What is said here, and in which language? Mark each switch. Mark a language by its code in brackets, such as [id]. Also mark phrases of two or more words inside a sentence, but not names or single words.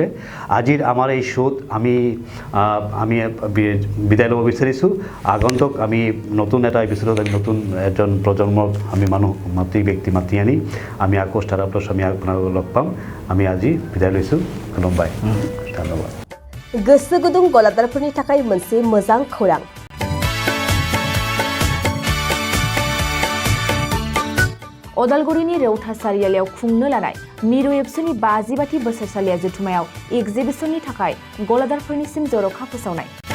[as] আজিৰ আমাৰ এই শ্ব'ত আমি বিদায় ল'ব বিচাৰিছোঁ। আগন্তুক আমি নতুন এটা এপিছডত আমি নতুন এজন প্ৰজন্মৰ আমি মানুহ ব্যক্তি মাতি আনি আমি আকৌ ষ্টাৰ্টআপ প্লাছ আমি আপোনালোকক লগ পাম। আমি আজি বিদায় লৈছোঁ। খুলুমबाय। ধন্যবাদ। [brx] गोसो गुदुं गलादारफोरनि थाखाय मोनसे मोजां खौरां। अदालगुरिनि रौता सारियालियाव खुंनो लानाय मिरु एबसुनि 50बाथि बोसोरसालिया जथुमायाव एग्जिबिशननि थाखाय गलादारफोरनिसिम जर'खा फोसावनाय।